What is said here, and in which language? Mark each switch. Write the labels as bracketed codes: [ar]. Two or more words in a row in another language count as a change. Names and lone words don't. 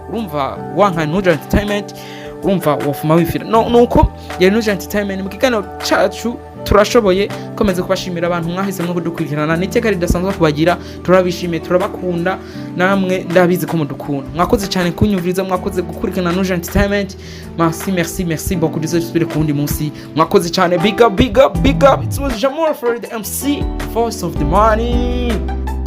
[rn] Urumva wanka Nuja Entertainment urumva wofuma wifira nuko ya Nuja Entertainment mu kiganiro cacu turashoboye komeze kubashimira abantu mwahisemo kudukurikirana, niteka ridasanzwe kubagira. Turabishimiye, turabakunda, namwe ndabizi ko mudukunda. Mwakoze cyane kunyumviriza, mwakoze gukurikirana Nuja Entertainment. [fr] Merci beaucoup, [rn] dusubire ku wundi munsi. Mwakoze cyane, [en] big up. It was Jamor for the MC, voice of the money.